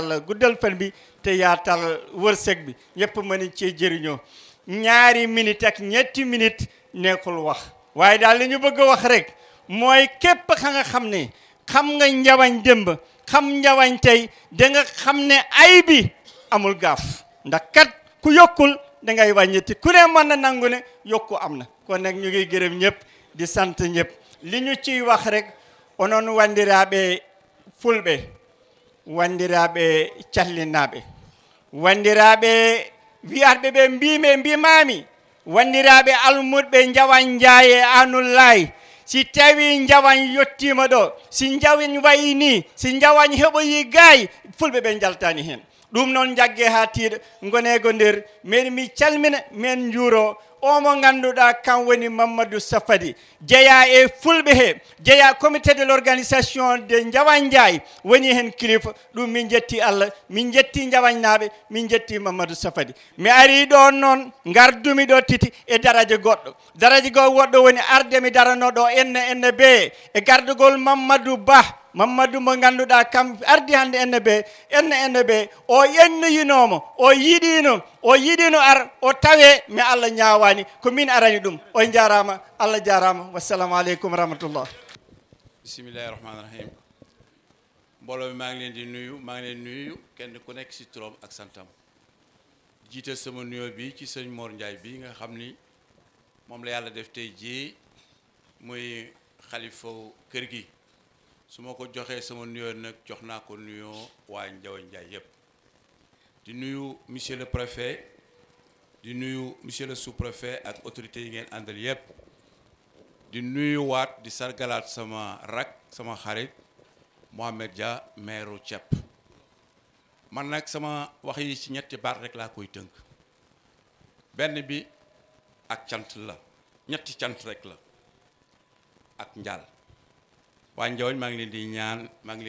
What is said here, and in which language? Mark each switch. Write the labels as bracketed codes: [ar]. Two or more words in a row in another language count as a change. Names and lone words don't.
[wo] yàlla guddal fen bi te yaatal wërsëg bi ñëpp mën cee jëriñoo 2 minutes ak 3 minutes nekkul wax waaye daal li ñu bëgg a wax rek mooy képp ka nga xam ne xam nga Njabañ démb xam Njabañ tey da nga xam ne ay bi amul gaaf ndax kat ku yokkul da ngay wàññeeti ku ne mën na nangu ne yokku am na kon nag ñu ngi gërëm ñëpp di sant ñëpp li ñu ciy wax rek [ff] onon wandiraaɓe fulɓe wandiraaɓe callinaaɓe wandiraaɓe wiyaɓe ɓe mbimami wandiraɓe almuɗɓe Njawañ Ndiaye e Anullahi si tawi Njawañ yettima ɗo si Njawañ wayi ni si Njawañ heɓoyi gaayi fulɓe ɓe jaltani hen ɗum noon jagge ha tiiɗa gonego nder min mi calmina min juuro o mo ganduɗa kan woni Mamadou Safadi jeeya e fulɓe he jeeya [fr] comité de l'organisation de [ff] Njawañ Ndiaye woni hen kilifa ɗum min jetti Allah min jetti Njawañ naaɓe min jetti Mamadou Safadi mi ari ɗo noon gardumi ɗo titi e daraja goɗɗo daraja go woɗɗo woni arde mi daranoɗo enne be e gardugol Mamadou mo ganduɗa kam ardi hande enne be o yennoyinomo o yiɗino ar o tawe mi Allah ñawani ko min arani ɗum o jarama Allah jarama [ar] والسلام عليكم ورحمة الله. بسم الله الرحمن الرحيم. [wo] Mbooloo mi maa ngi leen di nuyu maa ngi leen nuyu kenn ku nekk ci turam ak santam jiital sama nuyoo bi ci sëñ Mor Ndiaye bi nga xam ni moom la yàlla def tey jii muy xalifa kër gi su ma ko joxee sama nuyoo nag jox naa ko nuyoo waa Njawañ Ndiaye yépp di nuyu [fr] monsieur le préfet [wo] di nuyu [fr] monsieur le sous-préfet [wo] ak autorités yi ngeen àndal yépp di nuyuwaat di sargalaat sama rak sama xarit Mohamed Dia maire Thiep man nag sama wax yi ci ñetti baat rek laa koy tënk benn bi ak cant la ñetti cant rek la ak njaal waa Njawañ maa ngi leen di ñaan maa ngi